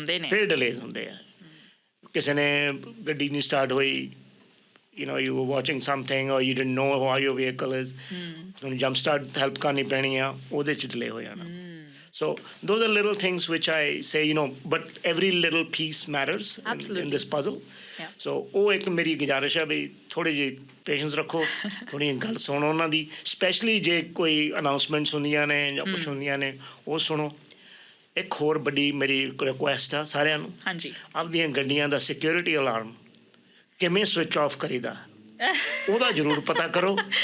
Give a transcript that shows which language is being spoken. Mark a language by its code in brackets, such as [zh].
[pa] ਫਿਰ ਡਿਲੇਜ਼ ਹੁੰਦੇ ਆ। ਕਿਸੇ ਨੇ ਗੱਡੀ ਨਹੀਂ ਸਟਾਰਟ ਹੋਈ, [en] you were watching something or you didn't know how your vehicle is, [pa] ਤੁਹਾਨੂੰ ਜੰਪ ਸਟਾਰਟ ਹੈਲਪ ਕਰਨੀ ਪੈਣੀ ਆ, ਉਹਦੇ 'ਚ ਡਿਲੇ ਹੋ ਜਾਣਾ। [en] So those are little things which I say, but every little piece matters in this puzzle. [pa] So ਉਹ ਇੱਕ ਮੇਰੀ ਗੁਜ਼ਾਰਿਸ਼ ਆ ਵੀ ਥੋੜ੍ਹੀ ਜਿਹੀ ਪੇਸ਼ੈਂਸ ਰੱਖੋ, ਥੋੜ੍ਹੀ ਗੱਲ ਸੁਣੋ ਉਹਨਾਂ ਦੀ, ਸਪੈਸ਼ਲੀ ਜੇ ਕੋਈ ਅਨਾਊਂਸਮੈਂਟਸ ਹੁੰਦੀਆਂ ਨੇ ਜਾਂ ਕੁਛ ਹੁੰਦੀਆਂ ਨੇ ਉਹ ਸੁਣੋ। ਇੱਕ ਹੋਰ ਵੱਡੀ ਮੇਰੀ ਰਿਕੁਐਸਟ ਆ ਸਾਰਿਆਂ ਨੂੰ, ਆਪਦੀਆਂ ਗੱਡੀਆਂ ਦਾ ਸਿਕਿਉਰਿਟੀ ਅਲਾਰਮ ਕਿਵੇਂ ਸਵਿਚ ਆਫ ਕਰੀਦਾ ਉਹਦਾ ਜ਼ਰੂਰ ਪਤਾ ਕਰੋ।